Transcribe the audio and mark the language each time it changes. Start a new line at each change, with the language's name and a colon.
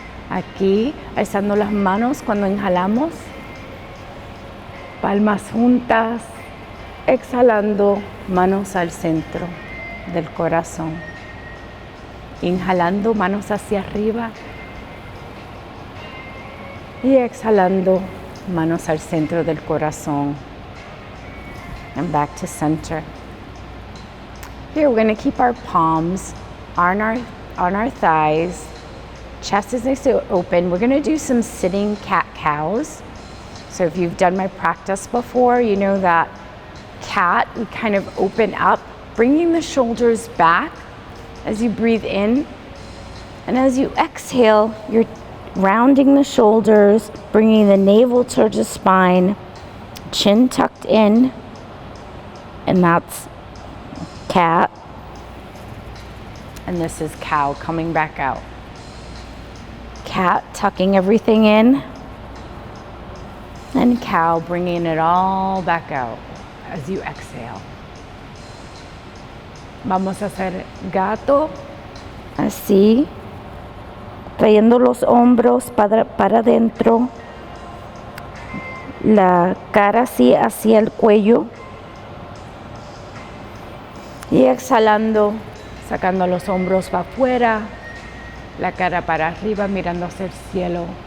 Spanish: Aquí, alzando las manos cuando inhalamos, palmas juntas, exhalando, manos al centro del corazón. Inhalando, manos hacia arriba. Y exhalando, manos al centro del corazón.
English: And back to center. Here we're going to keep our palms on our thighs. Chest is nice to open. We're gonna do some sitting cat-cows. So if you've done my practice before, you know that cat, we kind of open up, bringing the shoulders back as you breathe in. And as you exhale, you're rounding the shoulders, bringing the navel towards the spine, chin tucked in, and that's cat. And this is cow coming back out. Cat tucking everything in, and cow bringing it all back out as you exhale.
Spanish: Vamos a hacer gato. Así, trayendo los hombros para adentro, la cara así hacia el cuello. Y exhalando, sacando los hombros para afuera, la cara para arriba, mirando hacia el cielo.